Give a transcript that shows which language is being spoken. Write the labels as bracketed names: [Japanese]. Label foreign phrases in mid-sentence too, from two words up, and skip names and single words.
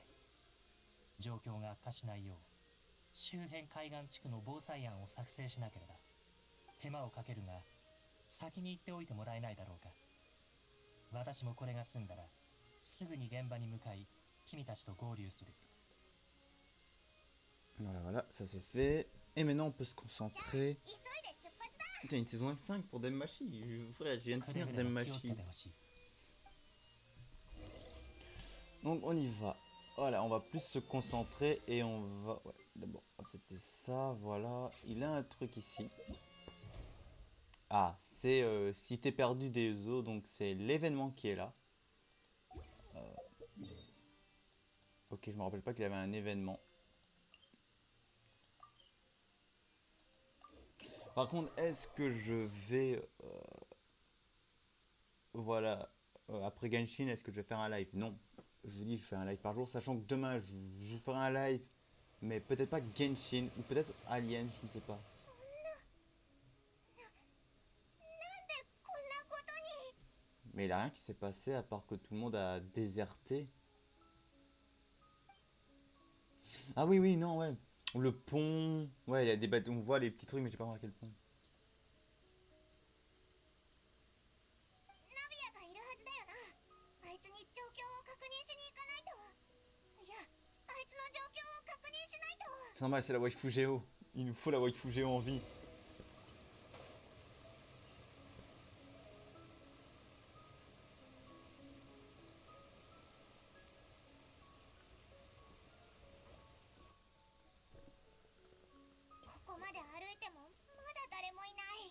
[Japanese] 状況が悪化しないよう、周辺海岸地区の防災案を作成しなければ。手間をかけるが、先に行っておいてもらえないだろうか。私もこれが済んだら、すぐに現場に向かい、君たちと合流する。 [French] Voilà, voilà, ça c'est fait. Et maintenant on peut se [Japanese] じゃあ、 [French] concentrer. [Japanese] 急いで出発だ。 [French] Putain, une saison 5 pour Denmachi. Frère, je viens de [Japanese] くれ [French] finir [Japanese] ぐれも気をつけ [French] Denmachi. [Japanese] てほしい。 [French] Donc on y va. Voilà, on va plus se concentrer et on va... Ouais, d'abord, hop, c'était ça, voilà. Il a un truc ici. Ah, c'est si t'es perdu des eaux, donc c'est l'événement qui est là. Ok, je me rappelle pas qu'il avait un événement. Par contre, est-ce que je vais... voilà, après Genshin, est-ce que je vais faire un live? Non. Je vous dis, je fais un live par jour, sachant que demain, je ferai un live. Mais peut-être pas Genshin, ou peut-être Alien, je ne sais pas. [Japanese] なんでこんなことに。 [French] Mais il n'y a rien qui s'est passé à part que tout le monde a déserté. Ah oui, oui, non, ouais. Le pont. Ouais, il y a des bateaux. On voit les petits trucs, mais j'ai pas remarqué le pont. [Japanese] ナビアがいるはずだよな。あいつに状況を確認しに行かないと。いや、あいつの状況を確認しないと。 [French] C'est normal, c'est la waifu Géo. Il nous faut la waifu Géo en vie. [Japanese] ここまで歩いてもまだ誰もいない。